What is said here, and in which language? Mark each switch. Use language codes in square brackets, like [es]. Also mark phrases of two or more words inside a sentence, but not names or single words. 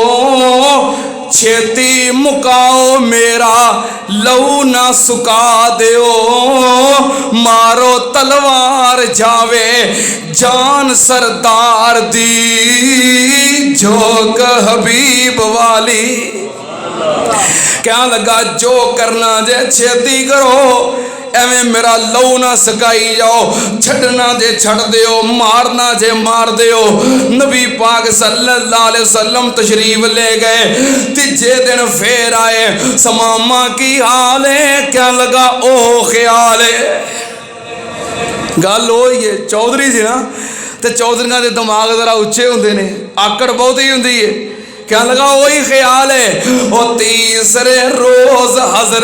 [pa] چھیتی مکاؤ میرا لہو نہ سکا دیو مارو تلوار جاوے جان سردار دی جوگ حبیب والی کیا لگا جو کرنا جے چھیتی کرو ایویں میرا لہو نہ سکائی جاؤ چھڈنا جے چھڈ دیو مارنا جے مار دیو نبی پاک [ar] صلى الله عليه وسلم [pa] تشریف لے گئے تیجے دن فیر آئے ثمامہ کی حال ہے کیا لگا او خیال ہے گل ہوئی ہے چودھری سی نا تے چودھریاں دے دماغ ذرا اچے ہوندے نے آکڑ بہت ہی ہوندی ہے کیا لگا وہی خیال ہے او تیسرے روز حضرت